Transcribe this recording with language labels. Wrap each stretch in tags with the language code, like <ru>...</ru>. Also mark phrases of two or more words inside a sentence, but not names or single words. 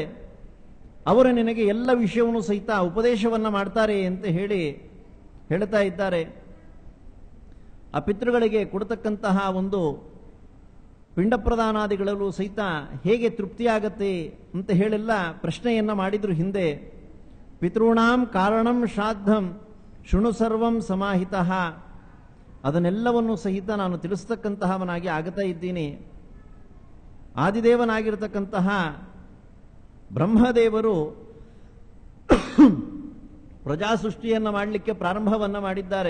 <kn>ಅವರು ನಿನಗೆ ಎಲ್ಲ ವಿಷಯವನ್ನು ಸಹಿತ ಉಪದೇಶವನ್ನ ಮಾಡ್ತಾರೆ ಅಂತ ಹೇಳಿ ಹೇಳ್ತಾ ಇದ್ದಾರೆ. ಆ ಪಿತೃಗಳಿಗೆ ಕೊಡತಕ್ಕಂತಹ ಒಂದು ಪಿಂಡ ಪ್ರದಾನಾದಿಗಳಲ್ಲೂ ಸಹಿತ ಹೇಗೆ ತೃಪ್ತಿಯಾಗತ್ತೆ ಅಂತ ಹೇಳೆಲ್ಲ ಪ್ರಶ್ನೆಯನ್ನ ಮಾಡಿದ್ರು ಹಿಂದೆ.</kn> <sa>ಪಿತೃಣಾಂ ಕಾರಣಂ ಶ್ರಾದ್ದಂ ಶೃಣು ಸರ್ವಂ ಸಮಾಹಿತಃ.</sa> <kn>ಅದನ್ನೆಲ್ಲವನ್ನು ಸಹಿತ ನಾನು ತಿಳಿಸ್ತಕ್ಕಂತಹವನಾಗಿ ಆಗ್ತಾ ಇದ್ದೀನಿ. ಆದಿದೇವನಾಗಿರತಕ್ಕಂತಹ ಬ್ರಹ್ಮದೇವರು ಪ್ರಜಾಸೃಷ್ಟಿಯನ್ನು ಮಾಡಲಿಕ್ಕೆ ಪ್ರಾರಂಭವನ್ನ ಮಾಡಿದ್ದಾರೆ.</kn>